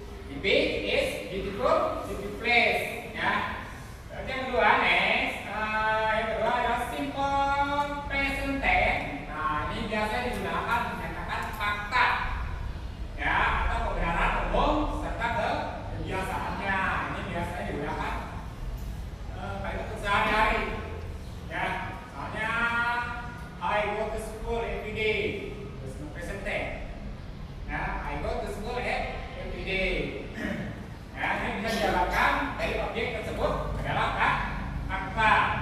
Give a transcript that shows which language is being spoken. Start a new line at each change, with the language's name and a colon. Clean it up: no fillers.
English: The beach is beautiful place.
Indonesian: Ya. Terus yang kedua, next, yang kedua adalah simple present tense. Nah, ini biasanya digunakan menyatakan fakta, ya, atau kebenaran umum serta kebiasaannya. Ini biasanya digunakan pada sehari-hari. Ya, misalnya
English: I go to school every day. Terus present tense. Ya, I go to school every day.
Indonesian: Ya, ini bisa dijalankan dari objek tersebut adalah fakta.